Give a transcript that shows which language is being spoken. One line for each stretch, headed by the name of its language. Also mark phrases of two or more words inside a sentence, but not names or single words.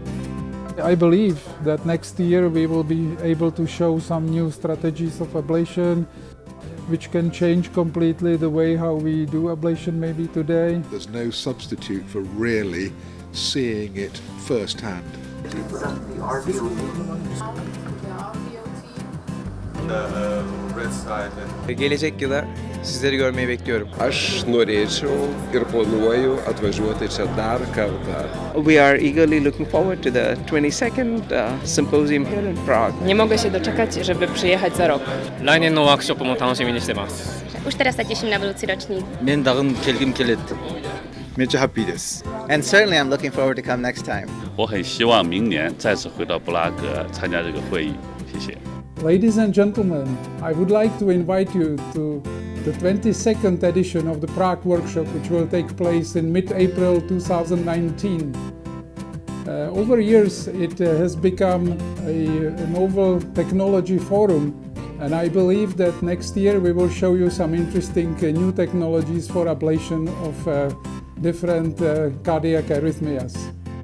English: I believe that next year we will be able to show some new strategies of ablation which can change completely the way how we do ablation maybe today. There's no substitute for really seeing it firsthand. The red side and
Turkish: Gelecek yıla sizleri görmeyi bekliyorum.
Lithuanian: Aš norėčiau ir planuoju atvažiuoti čia dar kartą.
English: We are eagerly looking forward to the 22nd symposium here in Prague.
Polish: Nie mogę się doczekać, żeby przyjechać za rok.
Japanese: 来年のワークショップも楽しみにしてます。
Slovak: Už teraz sa teším na budúci ročník.
Kazakh: Men dagın kelgim keledi.
Japanese: めっちゃハッピーです。
English: And certainly I'm looking forward to come next time.
Chinese: 我很希望明年再次回到布拉格参加这个会议，谢谢。
English: Ladies and gentlemen, I would like to invite you to the 22nd edition of the Prague Workshop, which will take place in mid-April 2019. Over years, it has become a novel technology forum, and I believe that next year we will show you some interesting new technologies for ablation of different cardiac arrhythmias.